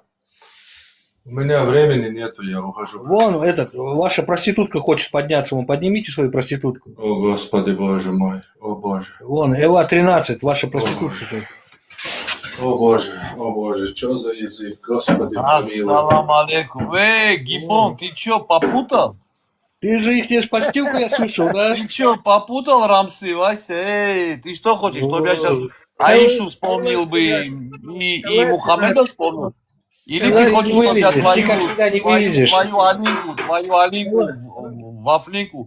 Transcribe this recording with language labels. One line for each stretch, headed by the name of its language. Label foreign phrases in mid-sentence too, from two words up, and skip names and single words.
Russian: У меня времени нету, я ухожу. Вон, ваша проститутка хочет подняться. Вон, поднимите свою проститутку. О, Господи, Боже мой. О, Боже. Вон, Эва 13, ваша проститутка. О, Боже, что за язык? Господи, помилуй.
Arabic: السلام عليكم. Гибон,
Russian: ты чё, попутал? Ты же их не постилку, я слышал, да? Ты чё, попутал, Рамсы, Вася? Ты что хочешь, чтобы я сейчас Аишу вспомнил бы и Мухаммеда вспомнил? Или ты хочешь, чтобы я твою Алинку в Африку?